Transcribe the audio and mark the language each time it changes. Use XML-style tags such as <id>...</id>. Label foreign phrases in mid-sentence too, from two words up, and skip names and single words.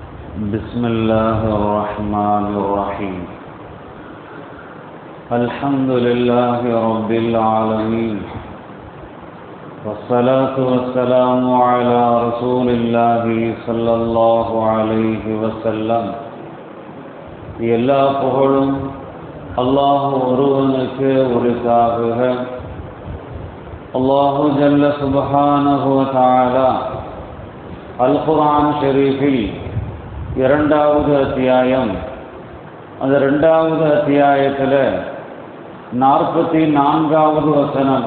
<ar>بسم الله الرحمن الرحيم. الحمد لله رب العالمين، والصلاة والسلام على رسول الله صلى الله عليه وسلم.</ar> <ta>எல்லா புகழும் அல்லாஹ் ஒருவனுக்கு உரித்தாகுக.</ta> <ar>الله جل سبحانه وتعالى القرآن</ar> <ta>ஷரீஃபில் இரண்டாவது அத்தியாயம், அந்த இரண்டாவது அத்தியாயத்தில் 44வது வசனம்.</ta>